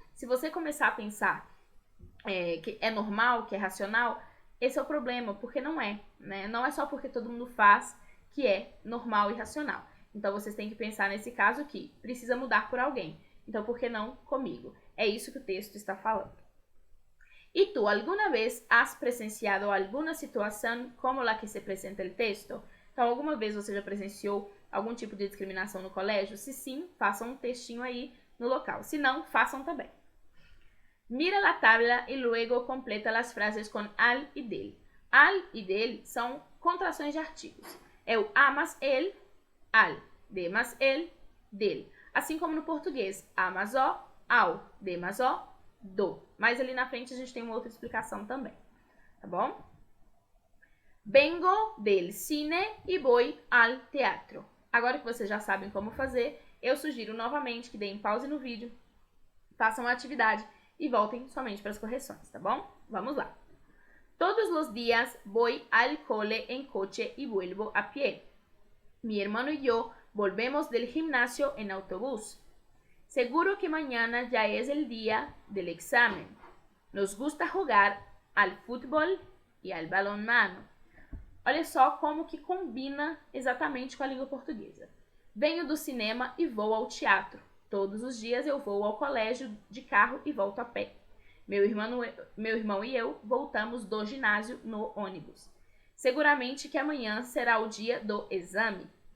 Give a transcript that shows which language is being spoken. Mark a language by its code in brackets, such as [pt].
[pt] Se você começar a pensar que é normal, que é racional, esse é o problema, porque não é, né? Não é só porque todo mundo faz que é normal e racional. Então vocês têm que pensar nesse caso que precisa mudar por alguém. Então por que não comigo? É isso que o texto está falando. [es] ¿Y tú alguna vez has presenciado alguna [pt] situação como a que se apresenta o texto? Então, alguma vez você já presenciou algum tipo de discriminação no colégio? Se sim, façam um textinho aí no local. Se não, façam também. [es] Mira la tabla y luego completa las frases con al y del. [pt] Al y del são contrações de artigos. É o a mais el, al. De mais el, del. Assim como no português, a mais o, ao. De mais o, do. Mas ali na frente a gente tem uma outra explicação também, tá bom? [es] Vengo del cine e voy al teatro. [pt] Agora que vocês já sabem como fazer, eu sugiro novamente que deem pause no vídeo, façam a atividade e voltem somente para as correções, tá bom? Vamos lá. [es] Todos los días voy al cole en coche y vuelvo a pie. Mi hermano y yo volvemos del gimnasio en autobús. Seguro que mañana ya es el día del examen. Nos gusta jugar al fútbol e al balonmano. [pt] Olha só como que combina exatamente com a língua portuguesa. Venho do cinema e vou ao teatro. Todos os dias eu vou ao colégio de carro e volto a pé. Meu irmão e eu voltamos do ginásio no ônibus. Seguramente que amanhã será o dia do exame.